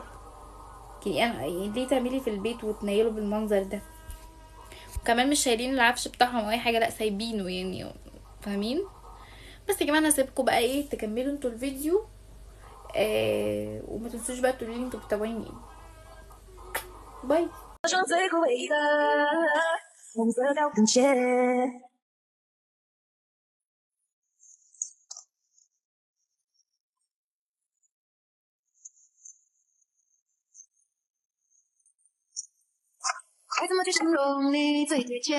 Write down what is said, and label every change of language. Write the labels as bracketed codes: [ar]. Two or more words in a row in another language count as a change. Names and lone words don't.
[ar] يعني انا يعني ليه تعملي في البيت وتنيلوا بالمنظر ده؟ وكمان مش شايلين العفش بتاعهم او اي حاجه، لا سايبينه يعني، فاهمين؟ بس يا جماعه انا هسيبكم بقى ايه، تكملوا انتوا الفيديو. وما تنسوش بقى تقولوا لي انتوا بتتابعوني منين. باي. [zh] 上最枯萎的红色高跟鞋，该怎么去形容你最贴切？